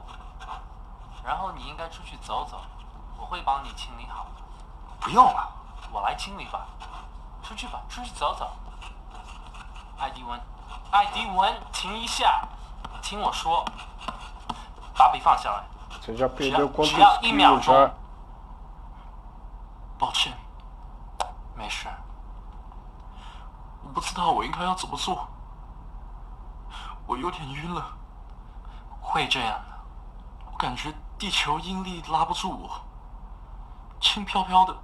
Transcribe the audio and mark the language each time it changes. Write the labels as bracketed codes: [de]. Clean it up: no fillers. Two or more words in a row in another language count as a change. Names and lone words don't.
[zh] 然后你应该出去走走，我会帮你清理好。不用了，我来清理吧。出去吧，出去走走。艾迪文，艾迪文，停一下，听我说，把笔放下来。 [pt] Você já perdeu quantos [zh] 只要1秒 [pt] kills [zh] 钟。 [pt] já? [zh] 抱歉，没事。我不知道我应该要怎么做，我有点晕了。会这样的，我感觉地球引力拉不住我，轻飘飘的。